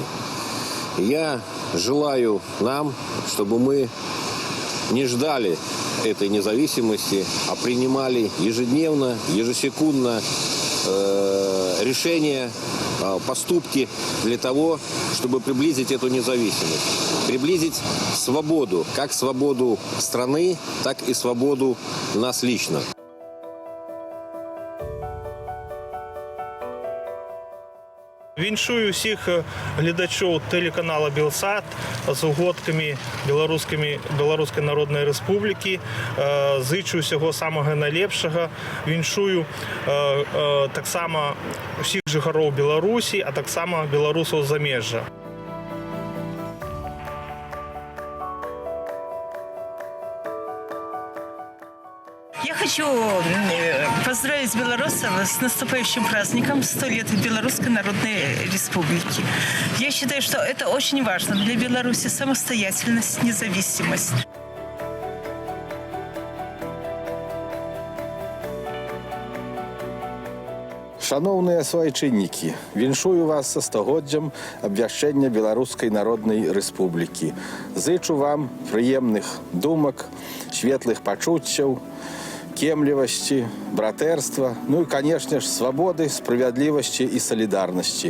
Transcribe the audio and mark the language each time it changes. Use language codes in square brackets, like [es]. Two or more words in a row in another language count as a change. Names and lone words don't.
[ru] Я желаю нам, чтобы мы не ждали этой независимости, а принимали ежедневно, ежесекундно решения, поступки для того, чтобы приблизить эту независимость. Приблизить свободу, как свободу страны, так и свободу нас лично. [be] Віншую усіх глядачоў тэлеканала «Белсат» з угодкамі Беларускай Народнай Рэспублікі. Зычу ўсяго самага найлепшага. Віншую таксама усіх жыхароў Беларусі, а таксама беларусаў замежжа. [ru] Я хочу поздравить белорусов с наступающим праздником 100 лет Белорусской Народной Республики. Я считаю, что это очень важно для Беларуси — самостоятельность, независимость. [be] Шановныя суайчыннікі, віншую вас са стагоддзям абвяшчэння Беларускай Народнай Рэспублікі. Зычу вам прыемных думак, светлых пачуццяў, кемлівасці, братэрства, ну і, канешне ж, свабоды, справядлівасці і салідарнасці.